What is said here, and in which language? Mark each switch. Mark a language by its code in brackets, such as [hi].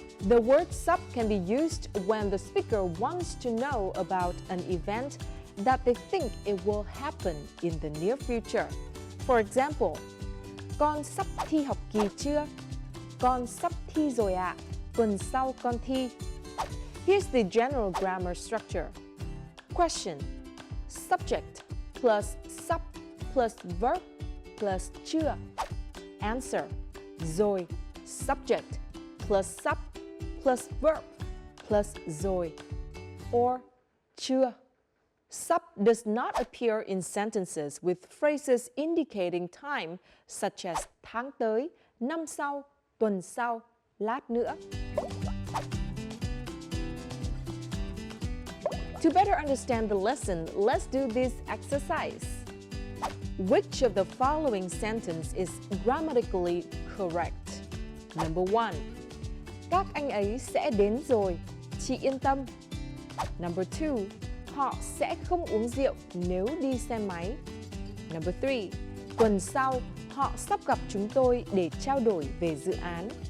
[en] The word sắp can be used when the speaker wants to know about an event that they think it will happen in the near future. For example, [vi] con sắp thi học kỳ chưa? Con sắp thi rồi ạ, tuần sau con thi. [en] Here's the general grammar structure. Question, subject plus sắp plus verb plus chưa. Answer, rồi, subject plus sắp plus verb plus rồi or chưa. Sắp does not appear in sentences with phrases indicating time such as [vi] tháng tới, năm sau, tuần sau, lát nữa. [en] To better understand the lesson, let's do this exercise. Which of the following sentence is grammatically correct? Number 1. [vi] Các anh ấy sẽ đến rồi, chị yên tâm. [en] Number 2. [vi] Họ sẽ không uống rượu nếu đi xe máy. [en] Number 3. [vi] Tuần sau, họ sắp gặp chúng tôi để trao đổi về dự án.